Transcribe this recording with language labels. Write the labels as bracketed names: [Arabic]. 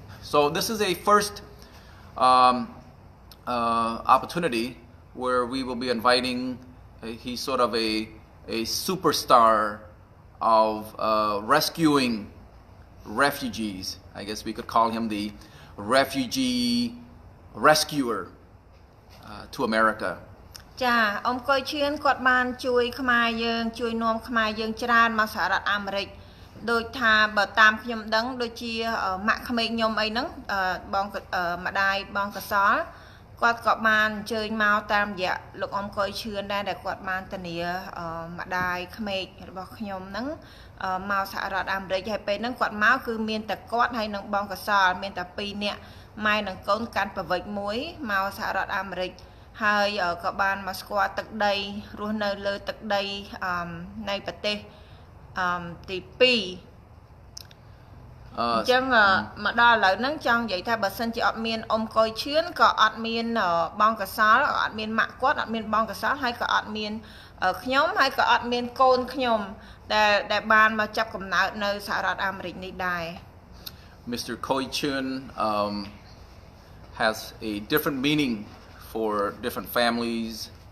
[English] So this is a first opportunity where we will be inviting, he's sort of a superstar of rescuing refugees. I guess we could call him the refugee rescuer to America. [Khmer] ចាអ៊ំកុយឈឿនគាត់បានជួយខ្មែរយើងជួយនាំខ្មែរយើងច្រើនមកសហរដ្ឋអាមេរិកដូចថាបើតាមខ្ញុំដឹងដូចជាម៉ាក់ក្មេកខ្ញុំអីហ្នឹងបងម្ដាយបងកសលគាត់ក៏បានអញ្ជើញមកតាមរយៈលោកអ៊ំកុយឈឿនដែរដែលគាត់បានធានាម្ដាយក្មេករបស់ខ្ញុំហ្នឹង មកសហរដ្ឋអាមេរិកហើយពេលហ្នឹងគាត់មកគឺមានតែគាត់ហើយនឹងបងកសលមានតែ2នាក់ម៉ែនឹងកូនកាន់ប្រវិចមួយមកសហរដ្ឋអាមេរិកហើយក៏បានមកស្គាល់ទឹកដីរស់នៅលើទឹកដីនៃប្រទេស ទី2អញ្ចឹងមកដល់ឥឡូវហ្នឹងចង់និយាយថាបើសិនជាអត់មានអ៊ំកុយឈឿនក៏អត់មានបងកសលអត់មានម៉ាក់គាត់អត់មានបងកសលហើយក៏អត់មានខ្ញុំហើយក៏អត់មានកូនខ្ញុំដែលបានមកចាប់កំណើតនៅសហរដ្ឋអាមេរិកនេះដែរ [English] Mr. Chhoeurn has a different meaning for different families.